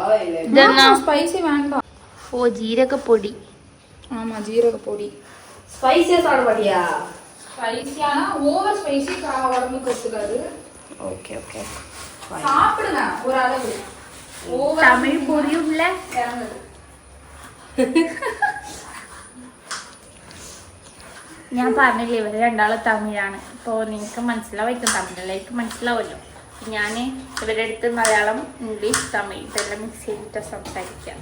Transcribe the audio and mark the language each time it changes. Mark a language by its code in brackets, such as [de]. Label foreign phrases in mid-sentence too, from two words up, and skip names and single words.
[ta] இல்ல ஸ்பைசி வேண்டாம். ஓ, ஜீரகப்பொடி. ஆமா, ஜீரகப்பொடி. ஸ்பைசியா சாப்பிட மாட்டியா? ஸ்பைசியானா [en] over spicy [ta] உடம்புக்கு ஒத்துக்காது. [en] okay okay, [ta] சாப்பிடுங்க ஒரு அளவு. ஓவர் தமிழ் புரியும்ல? [ml] ഞാൻ പറഞ്ഞില്ലേ ഇവർ രണ്ടാളും തമിഴാണ്. അപ്പോൾ നിങ്ങൾക്ക് മനസ്സിലാവായിരിക്കും, തമിഴിലേക്ക് മനസ്സിലാവുമല്ലോ. ഞാൻ ഇവരുടെ അടുത്ത് മലയാളം, ഇംഗ്ലീഷ്, തമിഴ് ഇതെല്ലാം മിക്സ് ചെയ്തിട്ട് സംസാരിക്കാം.